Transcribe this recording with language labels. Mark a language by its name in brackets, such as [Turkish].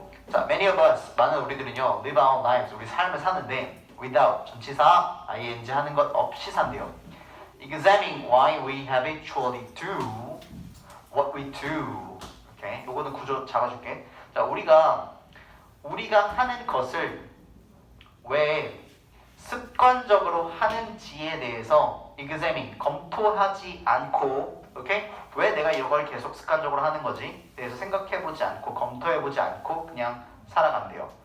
[Korean] 자, [English] many of us, [Korean] 많은 우리들은요, [English] live our lives, [Korean] 우리 삶을 사는데 [English] without, [Korean] 전치사, ing 하는 것 없이 산대요. [English] Examining why we habitually do what we do. [Korean] 오케이, 요거는 구조 잡아줄게. 자, 우리가 하는 것을 왜 습관적으로 하는지에 대해서 examine, 검토하지 않고, 오케이? 왜 내가 이걸 계속 습관적으로 하는 거지? 대해서 생각해보지 않고 검토해보지 않고 그냥 살아간대요.